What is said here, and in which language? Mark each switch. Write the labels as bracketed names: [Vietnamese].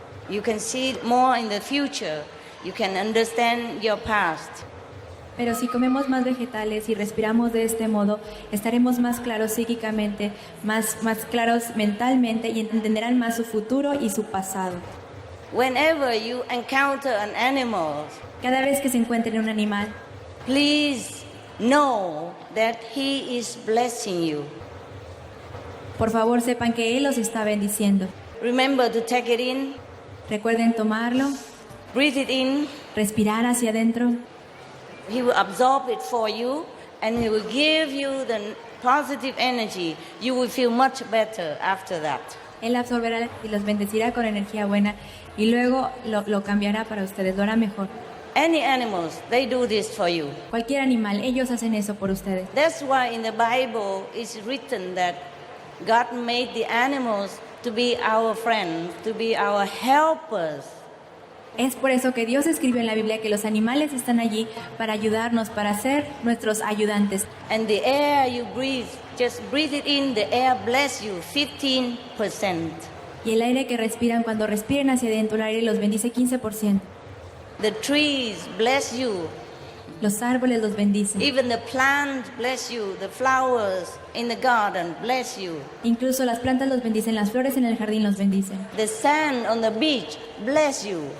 [English] You can see more in the future. You can understand your past. [Spanish] Pero si comemos más vegetales y respiramos de este modo, estaremos más claros psíquicamente, más claros mentalmente y entenderán más su futuro y su pasado. [English] Whenever you encounter an animal, [Spanish] Cada vez que se encuentren un animal, [English] please know that he is blessing you. [Spanish] por favor sepan que Él los está bendiciendo. [English] Remember to take it in, [Spanish] Recuerden tomarlo, [English] breathe it in. [Spanish] respirar hacia adentro. [English] He will absorb it for you and he will give you the positive energy. You will feel much better after that. [Spanish] Él absorberá y los bendecirá con energía buena y luego lo cambiará para ustedes, lo hará mejor. [English] Any animals, they do this for you. [Spanish] Cualquier animal, ellos hacen eso por ustedes. [English] That's why in the Bible it's written that God made the animals to be our friends, to be our helpers. [Spanish] Es por eso que Dios escribió en la Biblia que los animales están allí para ayudarnos, para ser nuestros ayudantes. [English] And the air you breathe, just breathe it in, the air bless you 15%. [Spanish] Y el aire que respiran, cuando respiren hacia adentro, el aire los bendice 15%. [English] The trees bless you. [Spanish] Los árboles los bendicen. [English] Even the plants bless you. The flowers in the garden bless you. [Spanish] Incluso las plantas los bendicen, las flores en el jardín los bendicen. [English] The sand on the beach bless you.